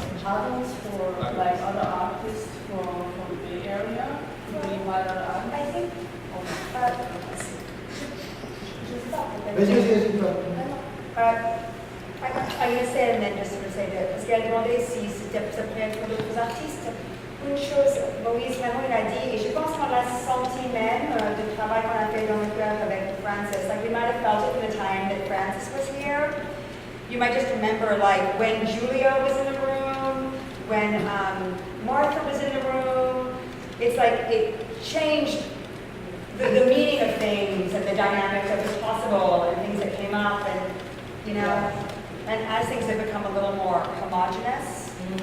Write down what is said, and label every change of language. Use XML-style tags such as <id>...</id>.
<en>adults for like other artists from the area, to invite other artists. I think just thought that</en> <fr>Vas-y, toi.</fr> <en>I'm going to say, and then just sort of say that,</en> <fr>parce qu'elle demandait si c'était ça pourrait être d'autres artistes. Une chose, Moïse vraiment il a dit, et je pense qu'on l'a senti même du travail qu'on a fait dans le cœur avec Francis.</fr> <en>Like we might have felt it in the time that Francis was here. You might just remember like when Julia was in the room, when Martha was in the room. It's like it changed the meaning of things and the dynamics of what's possible and things that came up and, you know, and as things have become a little more homogenous.</en>